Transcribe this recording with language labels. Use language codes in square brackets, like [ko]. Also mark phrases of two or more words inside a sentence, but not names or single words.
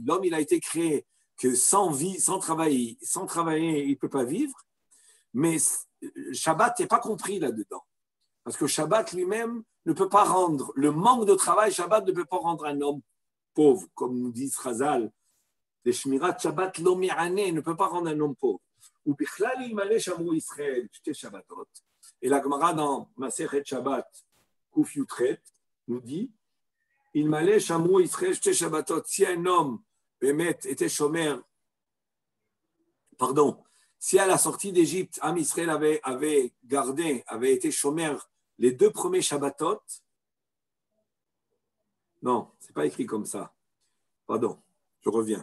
[fr] L'homme, il a été créé que sans travailler, il ne peut pas vivre, mais Shabbat n'est pas compris là-dedans. Parce que Shabbat lui-même ne peut pas rendre, le manque de travail, Shabbat ne peut pas rendre un homme pauvre, comme nous dit Chazal. Le [he] שמירת שבת לא מעניה [fr] ne peut pas rendre un homme pauvre. [he] ובכלל אילמלי שמרו ישראל שתי שבתות. [fr] Et la Gemara dans [he] מסכת שבת, קי"ח, [fr] nous dit [he] אילמלי שמרו ישראל שתי שבתות. [fr] Si un homme Bémet était chômeur, si à la sortie d'Égypte, Am Israël avait été chômeur les 2 premiers Shabbatot, non, ce n'est pas écrit comme ça. Pardon, je reviens.